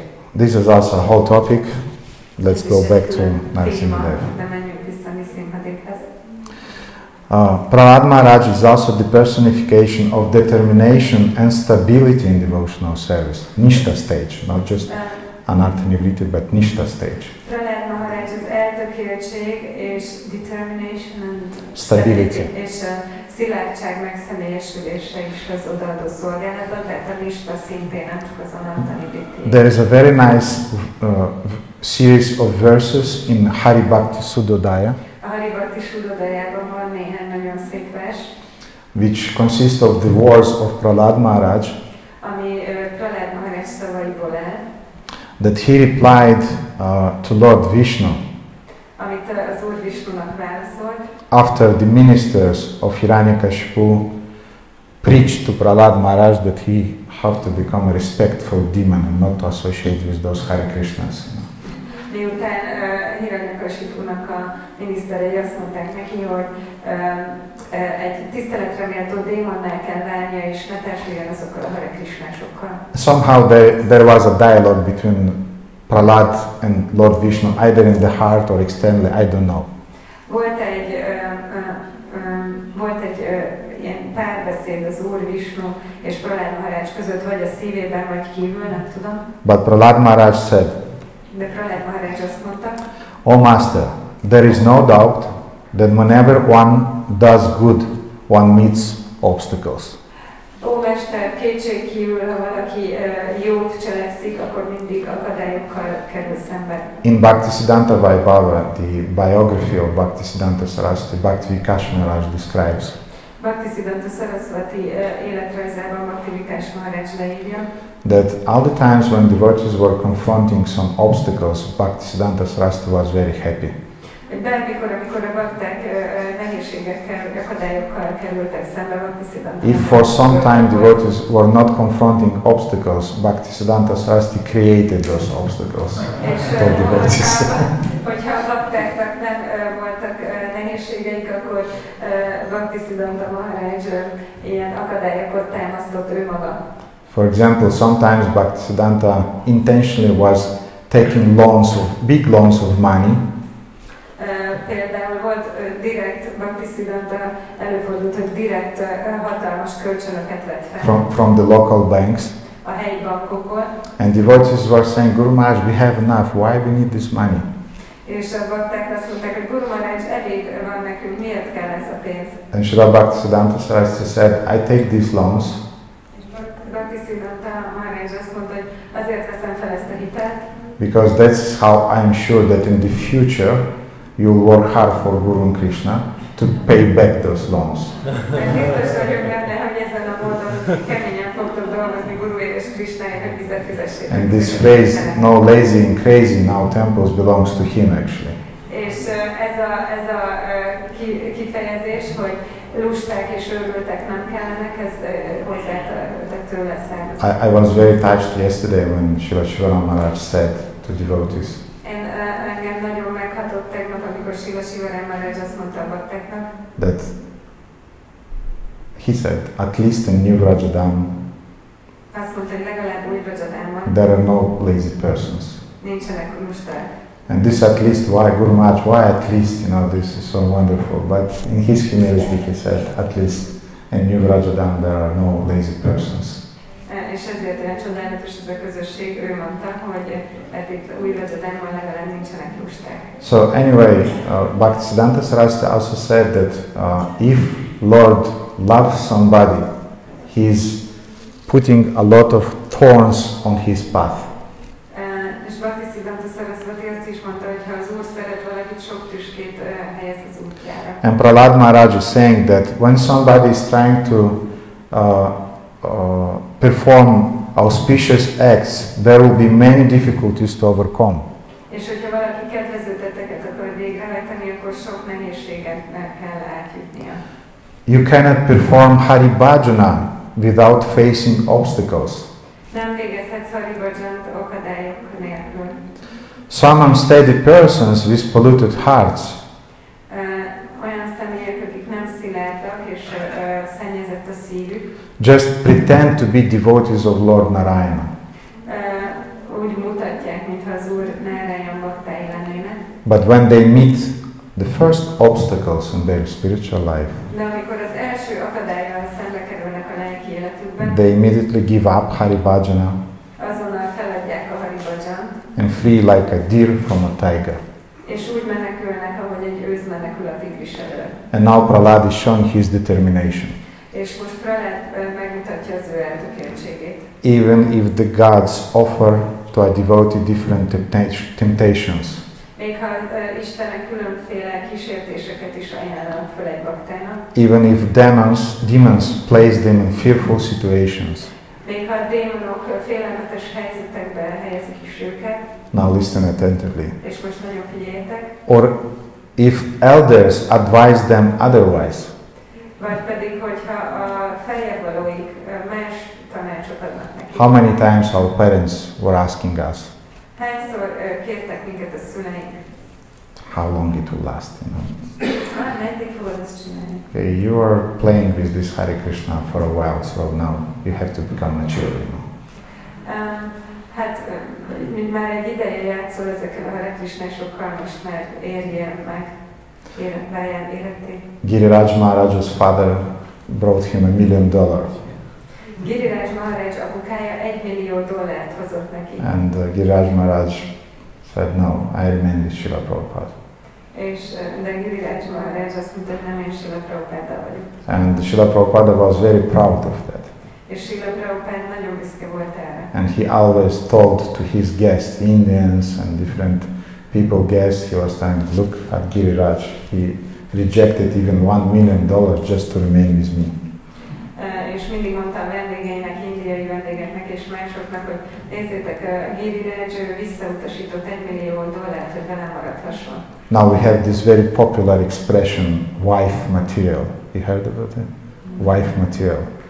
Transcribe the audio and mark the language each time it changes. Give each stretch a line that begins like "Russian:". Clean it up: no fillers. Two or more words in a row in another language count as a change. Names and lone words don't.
English: This is also a whole topic. Let's go back to Nrisimha Dev.
Hungarian: De menjünk vissza Nrisimha Devhez.
English: Prahlad Maharaj is also the personification of determination and stability in devotional service. Nishta stage, not just Anartha Nivriti, but Nishta stage.
Hungarian: Prahlad Maharaj az eltökéltség és
English: determination and Stability.
Hungarian: És a szilárdság megszemélyesülése is az odaadó szolgálatban, tehát a lista szintén nem csak azonnal taníti.
English: There is a very nice series of verses in Hari Bhakti Sudodaya,
Hungarian: A Hari Bhakti Sudodayában van néhány nagyon szép vers,
English: which consist of the words of Prahlad Maharaj,
Hungarian: ami Prahlad Maharaj szavaiból áll,
English: that he replied to Lord Vishnu
Hungarian: amit az Úr Vishnunak válaszolt,
English: after the ministers of Hiranyakashipu preached to Prahlad Maharaj that he have to become a respectful demon and not to associate with those Hare Krishnas.
Hungarian: Miután Hiranyakashipunak a miniszterei azt mondták neki, hogy egy tiszteletre méltó démonnál kell válnia, és ne társuljon azokkal a Hare Krishnásokkal.
English: Somehow there was a dialogue between Prahlad and Lord Vishnu, either in the heart or externally, I don't know.
Hungarian: Volt egy ilyen párbeszéd az Úr Vishnu és Prahlad Maharaj között, vagy a szívében, vagy kívül, nem tudom.
English: But Prahlad Maharaj said,
Hungarian: De Prahlad Maharaj azt mondta,
English: "O Master, there is no doubt that whenever one does good, one meets obstacles.
Hungarian: Ó Mester, kétségkívül, ha valaki jót cselekszik, akkor mindig akadályokkal kerül szembe.
English: In Bhaktisiddhanta Vaibhava, the biography of Bhaktisiddhanta Saraswati, Bhakti Vikas Maharaj describes
Hungarian: Bhaktisiddhanta Saraswati életrajzában Bhakti Vikas Maharaj leírja,
English: that all the times when devotees were confronting some obstacles, Bhaktisiddhanta Saraswati was very happy.
Hungarian: Bármikor, amikor a bakták nehézségekkel, akadályokkal kerültek szembe, Bhaktisiddhanta.
English: If for some time devotees were not confronting obstacles, Bhaktisiddhanta Saraswati created those obstacles for devotees.
Hungarian: Hogyha a baktáknak nem voltak nehézségeik, akkor Bhaktisiddhanta Maharaj ilyen akadályokat támasztott ő maga.
English: For example, sometimes Bhaktisiddhanta intentionally was taking loans of big loans of money.
Hungarian: Például volt direkt Bhaktisiddhanta, előfordult, hogy direkt hatalmas kölcsönöket vett fel.
English: From the local banks.
Hungarian: A helyi bankokból.
English: And devotees were saying, Guru Maharaj, we have enough, why we need this money?
Hungarian: És a bakták azt mondták, hogy Guru Maharaj, elég van nekünk, miért kell ez a pénz?
English: And Srila Bhaktisiddhanta Saraswati said, I take these loans
Hungarian: És Bhaktisiddhanta Maharaj azt mondta, hogy azért veszem fel ezt a hitelt,
English: because that's how I am sure that in the future you'll work hard for Guru and Krishna to pay back those loans.
Hungarian: Biztos vagyok benne, hogy ezen a módon keményen fogtok dolgozni Guruért és Krishnáért, hogy fizessék.
English: And this phrase, no lazy and crazy now temples, belongs to him actually.
Hungarian: És ez a kifejezés, hogy lusták és őrültek nem kellenek, ez hozzátettek tőle származik.
English: I was very touched yesterday when Srila Shivaram Maharaj said to devotees,
Hungarian: Engem nagyon meghatott tegnap, amikor Srila Shivaram Maharaj azt mondta a baktáknak,
English: that he said, at least in New Vrajadam,
Hungarian: azt mondta, hogy legalább új Vrajadamban
English: there are no lazy persons.
Hungarian: nincsenek lusták.
English: And this at least, why Guru Maharaj, why at least, you know, this is so wonderful. But in his humility he said, at least in New Vrajadam there are no lazy persons.
Hungarian: És ezért olyan csodálatos ez a közösség, ő mondta, hogy itt új Vrajadamban legalább nincsenek lusták.
English: So anyway, Bhaktisiddhanta Saraswati also said that if Lord loves somebody, he's putting a lot of thorns on his path.
Hungarian: És Bhaktisiddhanta Saraswati azt is mondta, hogy ha az Úr szeret valakit, sok tüskét helyez az útjára.
English: And Prahlad Maharaj is saying that when somebody is trying to perform auspicious acts, there will be many difficulties to overcome.
Hungarian: És hogyha valaki kedvező tetteket akar végrehajtani, akkor sok nehézséget kell átjutnia.
English: You cannot perform Hari Bhajana without facing obstacles.
Hungarian: Nem végezhetsz Hari Bhajant akadályok nélkül.
English: Some unsteady persons with polluted hearts
Hungarian: Olyan személyek, akik nem szilárdak és szennyezett a szívük,
English: just pretend to be devotees of Lord Narayana.
Hungarian: Úgy mutatják, mintha az Úr Nárayan baktái lennének.
English: But when they meet the first obstacles in their spiritual life,
Hungarian: De amikor az első akadállyal szembe kerülnek a lelki életükben,
English: they immediately give up Hari Bhajana
Hungarian: azonnal feladják a Hari Bhajant,
English: and flee like a deer from a tiger.
Hungarian: és úgy menekülnek csinálta, hogy egy őz menekül a tigris elől.
English: And now Prahlad is showing his determination.
Hungarian: És most Prahlad megmutatja az ő eltökéltségét.
English: Even if the gods offer to a devotee different temptations,
Hungarian: még ha Istenek különféle kísértéseket is ajánlanak föl egy baktának,
English: even if demons place them in fearful situations,
Hungarian: még ha a démonok félelmetes helyzetekbe helyezik is őket,
English: now listen attentively,
Hungarian: és most nagyon figyeljetek,
English: or if elders advise them otherwise,
Hungarian: vagy pedig, hogyha a feljebb valóik más tanácsot adnak nekik.
English: how many times our parents were asking us,
Hungarian: hányszor kértek minket a szüleink?
English: how long it will last, you know.
Hungarian: Meddig fogod ezt csinálni?
English: Okay, you are playing with this Hare Krishna for a while, so now you have to become mature, you know.
Hungarian: Hát, mint már egy ideje játszol ezeken a Hare Krishnásokkal, most már érjél meg, váljál éretté.
English: Giriraj Maharaj's father brought him $1 million.
Hungarian: Giriraj Maharaj apukája $1 millió hozott neki.
English: And Giriraj Maharaj said, no, I remain with Srila Prabhupada.
Hungarian: És de Giriraj Maharaj azt mondta, hogy nem, én Srila Prabhupada vagyok.
English: And Srila Prabhupada was very proud of that.
Hungarian: És Srila Prabhupada nagyon büszke volt erre.
English: And he always told to his guests, Indians and different people guests, he was saying, look at Giriraj, he rejected even $1 million just to remain with me.
Hungarian: És mindig mondtam vendégeinek, indiai vendégeknek és másoknak, hogy nézzétek, Giriraj visszautasított $1 millió, hogy velem maradhasson.
English: Now we have this very popular expression, wife material. You heard about it? Wife material.